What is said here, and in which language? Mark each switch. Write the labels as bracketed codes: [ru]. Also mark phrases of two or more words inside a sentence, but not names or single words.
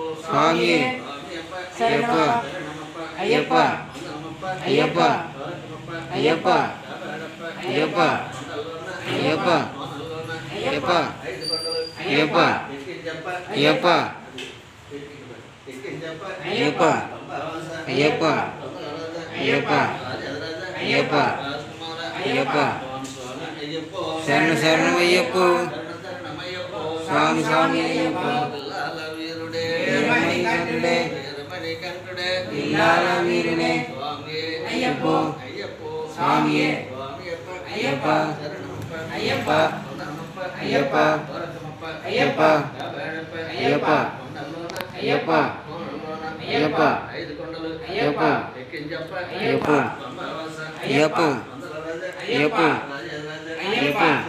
[ta] சுவாமியே ஐயப்பா ஐயப்பா ஐயப்பா ஐயப்பா ஐயப்பா ஐயப்பா ஐயப்பா ஐயப்பா ஐயப்பா ஐயப்பா ஐயப்பா ஐயப்பா ஐயப்பா ஐயப்பா [te] శరణ శరణం అయ్యప్పో స్వామి స్వామి అయ్యప్పో వీరమణికంఠుడే ఇల్లాల వీరుడే అయ్యప్పో స్వామియే అయ్యప్ప అయ్యప్ప అయ్యప్ప అయ్యప్ప అయ్యప్ప అయ్యప్ప అయ్యప్ప అయ్యప్ప అయ్యప్ప అయ్యప్ప అయ్యప్ప అయ్యప్ప